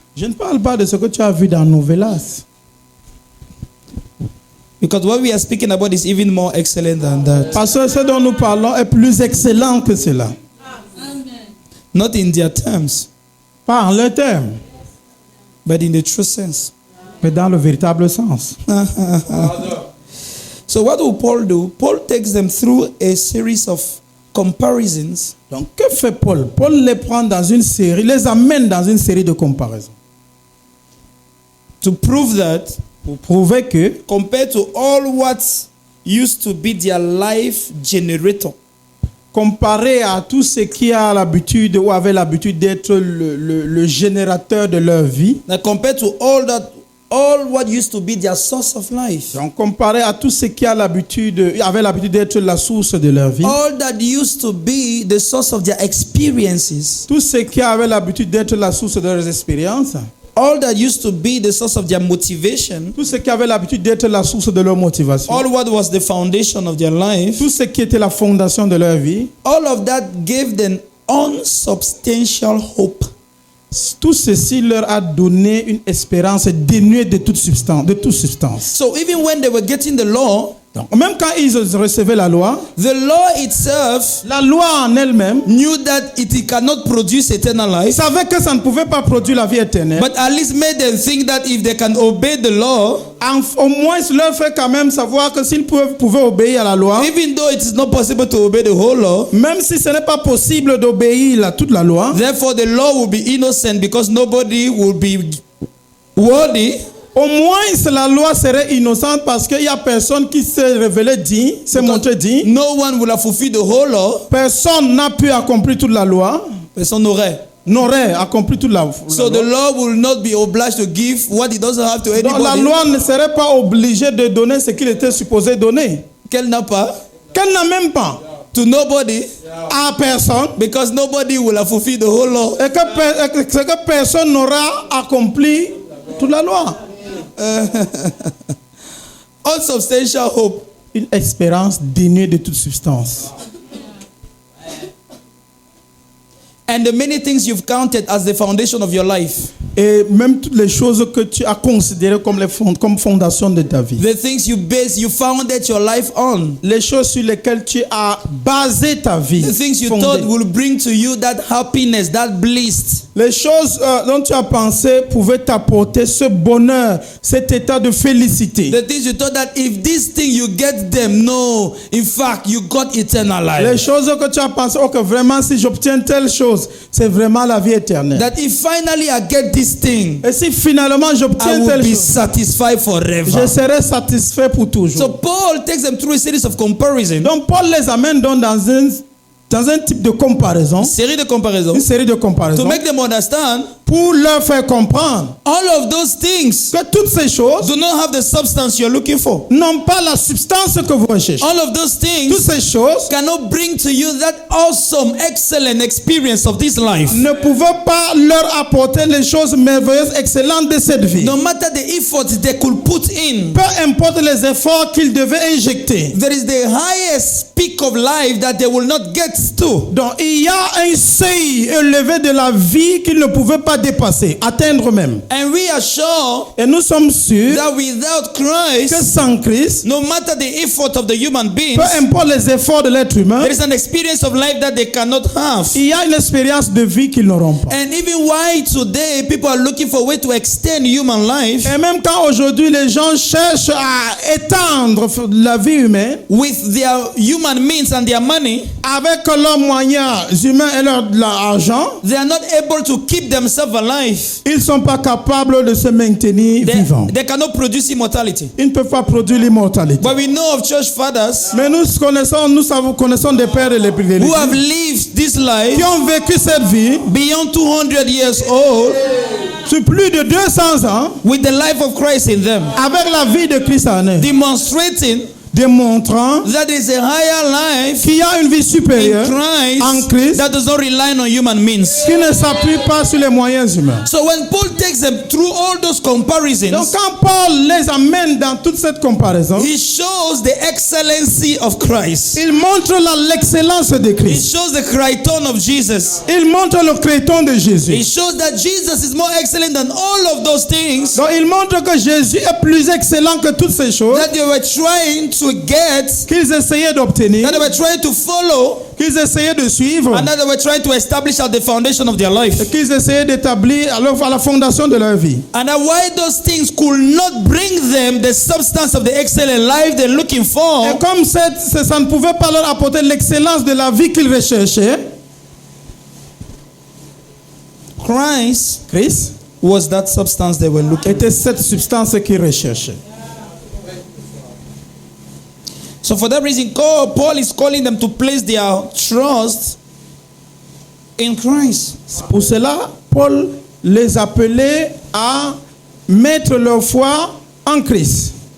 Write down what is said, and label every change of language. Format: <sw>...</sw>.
<fr>Je ne parle pas de ce que tu as vu dans Novelas.</fr> <en>because what we are speaking about is even more excellent than that.</en> <fr>Parce que ce dont nous parlons est plus excellent que cela.</fr> <en>Not in their terms,</en> <fr>Pas en leur terme,</fr> <en>but in the true sense.</en> <fr>mais dans le véritable sens.</fr> <en>So what will Paul do? Paul takes them through a series of comparisons</en> <fr>Donc, que fait Paul? Paul les prend dans une série, les amène dans une série de comparaisons.</fr> <en>to prove that,</en> <fr>Pour prouver que,</fr> <en>compared to all what used to be their life generator,</en> <fr>comparé à tout ce qui a l'habitude ou avait l'habitude d'être le générateur de leur vie,</fr> <en>now compared to all what used to be their source of life,</en> <fr>donc comparé à tout ce qui avait l'habitude d'être la source de leur vie,</fr> <en>all that used to be the source of their experiences,</en> <fr>tout ce qui avait l'habitude d'être la source de leurs expériences,</fr> <en>all that used to be the source of their motivation,</en> <fr>tout ce qui avait l'habitude d'être la source de leur motivation,</fr> <en>all what was the foundation of their life,</en> <fr>tout ce qui était la fondation de leur vie,</fr> <en>all of that gave them unsubstantial hope.</en> <fr>tout ceci leur a donné une espérance dénuée de toute substance, de toute substance.</fr> <en>So even when they were getting the law,</en> <fr>Donc, même quand ils recevaient la loi</fr> <en>itself</en> <fr>en elle-même</fr> <en>knew that it cannot produce eternal life,</en> <fr>savait que ça ne pouvait pas produire la vie éternelle.</fr> <en>but at least made them think that if they can obey the law,</en> <fr>Au moins, cela leur fait quand même savoir que s'ils pouvaient obéir à la loi,</fr> <en>even though it is not possible to obey the whole law,</en> <fr>même si ce n'est pas possible d'obéir à toute la loi,</fr> <en>therefore the law will be innocent because nobody will be worthy.</en> <fr>au moins la loi serait innocente parce qu'il n'y a personne qui s'est révélé digne, s'est montré digne.</fr> <en>No one will have fulfilled the whole law.</en> <fr>Personne n'a pu accomplir toute la loi, Personne n'aurait accompli toute la</fr> <en>So the</en> <fr>loi.</fr> <en>law will not be obliged to give what it doesn't have to</en> <fr>Donc la</fr> <en>anybody.</en> <fr>loi ne serait pas obligée de donner ce qu'il était supposé donner. Qu'elle n'a pas. Qu'elle n'a même pas</fr> <en>To nobody.</en> <fr>à personne.</fr> <en>Because nobody will have fulfilled the whole law.</en> <fr>Et que personne n'aura accompli toute la loi.</fr> <en>Unsubstantial hope.</en> <fr>Une espérance dénuée de toute substance.</fr> <en>And the many things you've counted as the foundation of your life.</en> <fr>Et même toutes les choses que tu as considérées comme fondation de ta vie.</fr> <en>The things you founded your life on.</en> <fr>Les choses sur lesquelles tu as basé ta vie.</fr> <en>The things you</en> <fr>fondée.</fr> <en>thought will bring to you that happiness, that bliss.</en> <fr>Les choses dont tu as pensé pouvaient t'apporter ce bonheur, cet état de félicité.</fr> <en>The things you thought that if this thing you get them, no, in fact you got eternal life.</en> <fr>Les choses que tu as pensé, oh, que vraiment si j'obtiens telle chose, c'est vraiment la vie éternelle.</fr> <en>That if finally I get this thing,</en> <fr>Et si finalement</fr> <en>I</en> <fr>j'obtiens</fr> <en>will</en> <fr>telle</fr> <en>be</en> <fr>chose,</fr> <en>satisfied forever.</en> <fr>je serai satisfait pour toujours.</fr> <en>So Paul takes them through a series of comparison.</en> <fr>Donc Paul les amène donc dans un type de comparaison, Série de comparaisons une série de</fr> <en>to</en> <fr>comparaisons,</fr> <en>make them understand</en> <fr>pour leur faire comprendre</fr> <en>all of those things</en> <fr>que toutes ces choses</fr> <en>do not have the substance you're looking for.</en> <fr>n'ont pas la substance que vous recherchez.</fr> <en>All of those</en> <fr>Toutes</fr> <en>things</en> <fr>ces choses</fr> <en>cannot bring to you that awesome, excellent experience of this life.</en> <fr>ne pouvaient pas leur apporter les choses merveilleuses, excellentes de cette vie.</fr> <en>No matter the efforts they could put in,</en> <fr>Peu importe les efforts qu'ils devaient injecter.</fr> <en>there is the highest peak of life that they will not get to.</en> <fr>Donc il y a un seuil élevé de la vie qu'ils ne pouvaient pas dépasser, atteindre même.</fr> <en>And we are sure</en> <fr>Et nous sommes sûrs</fr> <en>that without</en> <fr>que</fr> <en>Christ,</en> <fr>sans Christ,</fr> <en>no matter the effort of the human beings,</en> <fr>peu importe les efforts de l'être humain,</fr> <en>there is an experience of life that they cannot have.</en> <fr>il y a une expérience de vie qu'ils n'auront pas.</fr> <en>And even why today people are looking for a way to extend human life</en> <fr>Et même quand aujourd'hui les gens cherchent à étendre la vie humaine</fr> <en>with their human means and their money,</en> <fr>avec leurs moyens humains et leur argent,</fr> <en>they are not able to keep themselves alive.</en> <fr>ils ne sont pas capables de se maintenir vivants.</fr> <en>They cannot produce immortality.</en> <fr>Ils ne peuvent pas produire l'immortalité.</fr> <en>But we know of church fathers</en> <fr>Mais nous connaissons des pères et des</fr> <en>who have</en> <fr>l'église</fr> <en>lived this life</en> <fr>qui ont vécu cette vie</fr> <en>beyond 200 years old</en> <fr>sur plus de 200 ans</fr> <en>with the life of Christ in them,</en> <fr>avec la vie de Christ en eux,</fr> <en>demonstrating</en> <fr>démontrant</fr> <en>that there is a higher life</en> <fr>qu'il y a une vie</fr> <en>in</en> <fr>supérieure en</fr> <en>Christ</en> <fr>Christ</fr> <en>that does not rely on human means.</en> <fr>qui ne s'appuie pas sur les moyens humains.</fr> <en>So when Paul takes them through all those</en> <fr>Donc</fr> <en>comparisons,</en> <fr>quand Paul les amène dans toute cette comparaison,</fr> <en>he shows the excellency of Christ.</en> <fr>il montre l'excellence de</fr> <en>He</en> <fr>Christ.</fr> <en>shows the criton of Jesus.</en> <fr>Il montre le créton de</fr> <en>He</en> <fr>Jésus.</fr> <en>shows that Jesus is more excellent than all of those things</en> <fr>Donc il montre que Jésus est plus excellent que toutes ces choses</fr> <en>that they were trying to get,</en> <fr>qu'ils essayaient d'obtenir,</fr> <en>that they were trying to follow,</en> <fr>qu'ils essayaient de suivre,</fr> <en>and that they were trying to establish at the foundation of their life.</en> <fr>qu'ils essayaient d'établir à la fondation de leur vie.</fr> <en>And that why those things could not bring them the substance of the excellent life they're looking for,</en> <fr>Et comme ça ne pouvait pas leur apporter l'excellence de la vie qu'ils recherchaient,</fr> <en>Christ was that substance they were looking for.</en> <fr>était cette substance qu'ils recherchaient.</fr> <en>So for that reason, Paul is calling them to place their trust in Christ.</en> <fr>Pour cela, Paul les appelait à mettre leur foi en Christ.</fr>